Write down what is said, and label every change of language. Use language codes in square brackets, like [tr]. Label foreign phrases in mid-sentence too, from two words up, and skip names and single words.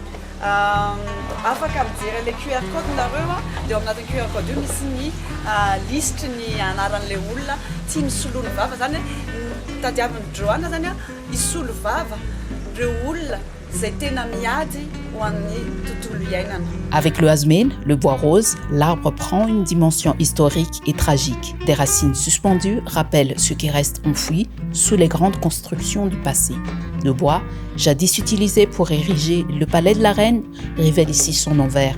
[mg] Afaka mijery le QR code nareo dia ao anatin'ny QR code io misy ny listre ny anaran'ilay olona tia misolo ny vava zany hoe tadiavin'ny Johanna zany hisolo vava ireo olona izay tena miady ho an'ny tontolo iainana. [fr] Avec le hasmène, le bois rose, l'arbre prend une dimension historique et tragique. Des racines suspendues rappellent ce qui reste enfoui sous les grandes constructions du passé. Le bois, jadis utilisé pour ériger le palais de la reine, révèle ici son envers.